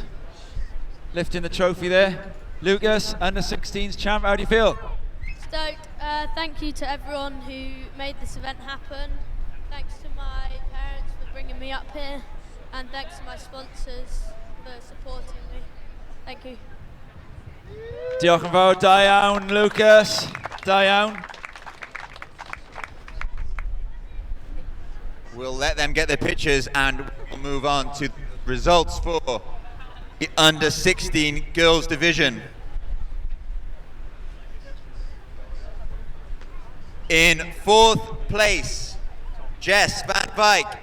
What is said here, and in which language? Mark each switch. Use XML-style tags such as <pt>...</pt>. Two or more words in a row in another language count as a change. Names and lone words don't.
<en>Lifting the trophy there. Lucas, under 16s champ, how do you feel? Stoked. Thank you to everyone who made this event happen. Thanks to my parents for bringing me up here, and thanks to my sponsors for supporting me. Thank you.</en> <cy>Diolch yn fawr, da iawn, Lucas. Da iawn.</cy> <en>We'll let them get their pictures and we'll move on to results for the under 16 girls division. In 4th place, Jess Van Wyk.</en>